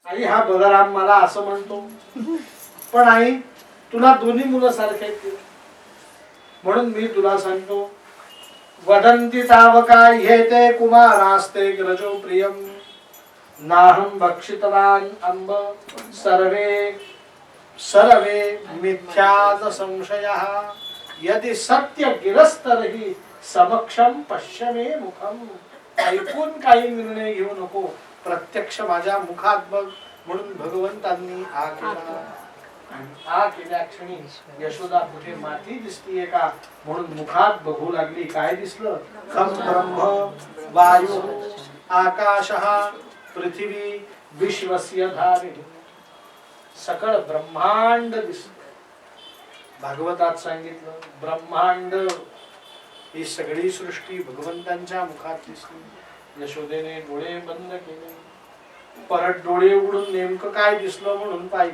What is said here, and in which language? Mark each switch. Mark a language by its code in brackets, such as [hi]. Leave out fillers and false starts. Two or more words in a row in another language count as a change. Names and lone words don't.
[mr] आई हा बलराम मला असं म्हणतो, पण आई तुला दोन्ही मुलं सारखे आहेत, म्हणून मी तुला सांगतो, [sa] वदन्ति तावका ह्येते कुमारास्ते ग्रजो प्रियम नाहं भक्षितवान् अम्ब सर्वे सर्वे मिथ्याज संशयः यदि सत्य गिरस्तरहि समक्षम पश्य मे मुखम. [mr] ऐकून काही निर्णय घेऊ नको, प्रत्यक्ष माझ्या मुखात बघ. म्हणून भगवंतांनी आ केला. आ केल्या क्षणी यशोदा कुठे माती दिसतीये का म्हणून मुखात बघू लागली. काय दिसलं? [sa] खम ब्रह्म वायु आकाशः पृथ्वी विश्वस्य धारिणी. [mr] सकळ ब्रह्मांड दिसलं. भागवतात सांगितलं ब्रह्मांड ही सगळी सृष्टी भगवंतांच्या मुखात दिसली. यशोदेने डोळे बंद केले, परत डोळे उघडून नेमकं काय दिसलं म्हणून पाहिलं.